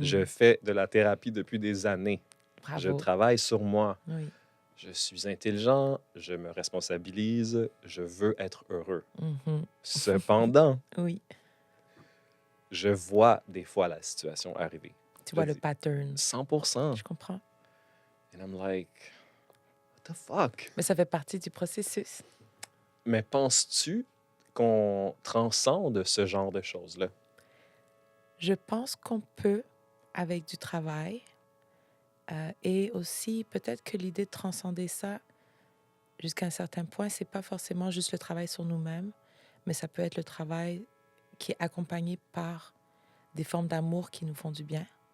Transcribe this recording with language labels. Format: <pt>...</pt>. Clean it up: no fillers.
<fr>Je fais de la thérapie depuis des années. Bravo. Je travaille sur moi. Oui. Je suis intelligent, je me responsabilise, je veux être heureux. Mhm. Cependant, Oui. je vois des fois la situation arriver. Tu vois Je le dis, pattern. 100%. Je comprends.</fr> <en>And I'm like, what the fuck?</en> <fr>Mais ça fait partie du processus. Mais penses-tu qu'on transcende ce genre de choses-là? Je pense qu'on peut, avec du travail, et aussi peut-être que l'idée de transcender ça jusqu'à un certain point, c'est pas forcément juste le travail sur nous-mêmes, mais ça peut être le travail qui est accompagné par des formes d'amour qui nous font du bien.</fr>